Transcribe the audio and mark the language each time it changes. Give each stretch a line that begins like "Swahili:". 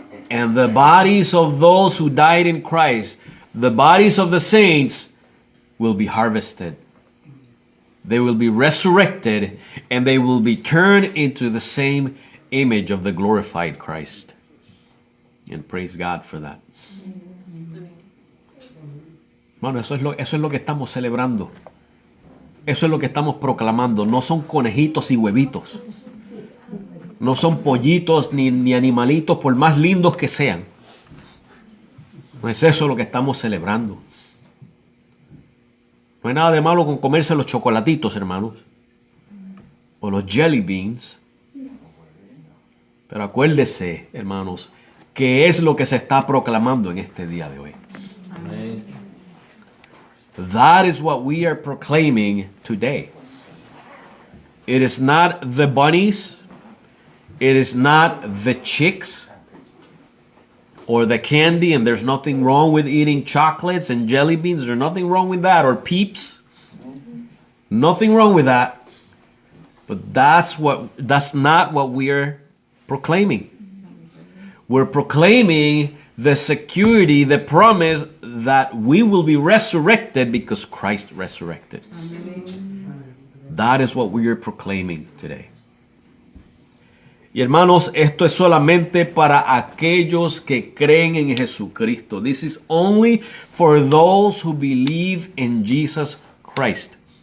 English: And the bodies of those who died in Christ, the bodies of the saints, will be harvested. They will be resurrected, and they will be turned into the same image of the glorified Christ. And praise God for that.
Spanish: Bueno, eso es lo que estamos celebrando. Eso es lo que estamos proclamando. No son conejitos y huevitos. No son pollitos ni animalitos, por más lindos que sean. No es eso lo que estamos celebrando. No hay nada de malo con comerse los chocolatitos, hermanos, o los jelly beans. Pero acuérdese, hermanos, que es lo que se está proclamando en este día de hoy. Amén.
English: That is what we are proclaiming today. It is not the bunnies. It is not the chicks or the candy, and there's nothing wrong with eating chocolates and jelly beans. There's nothing wrong with that, or Peeps. Nothing wrong with that. But that's not what we are proclaiming. We're proclaiming the security, the promise that we will be resurrected because Christ resurrected. That is what we are proclaiming today.
Spanish: Y hermanos, esto es solamente para aquellos que creen en Jesucristo.
English: This is only for those who believe in Jesus Christ.